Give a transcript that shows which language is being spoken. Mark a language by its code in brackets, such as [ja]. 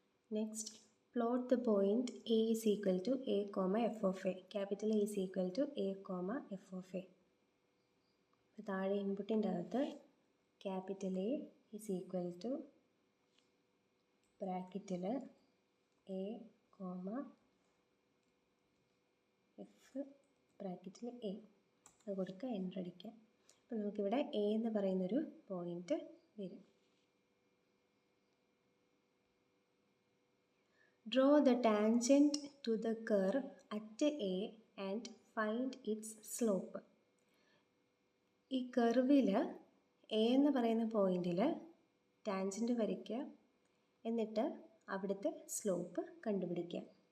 [en] Next, plot the point A is equal to A comma f of A. Capital A is equal to A comma f of A. [ml] അപ്പോൾ താഴെ ഇൻപുട്ടിൻ്റെ അകത്ത് capital A [en] is equal to [ml] ബ്രാക്കറ്റിൽ A comma F ബ്രാക്കറ്റിൽ A അത് കൊടുക്കുക, enter അടിക്കുക. അപ്പോൾ നമുക്കിവിടെ A എന്ന് പറയുന്നൊരു പോയിൻ്റ് വരും. [en] Draw the tangent to the curve at A and find its slope. [ml] ഈ കർവിൽ എ എന്ന് പറയുന്ന പോയിന്റിൽ ടാൻജൻറ്റ് വരയ്ക്കുക, എന്നിട്ട് അവിടുത്തെ സ്ലോപ്പ് കണ്ടുപിടിക്കുക.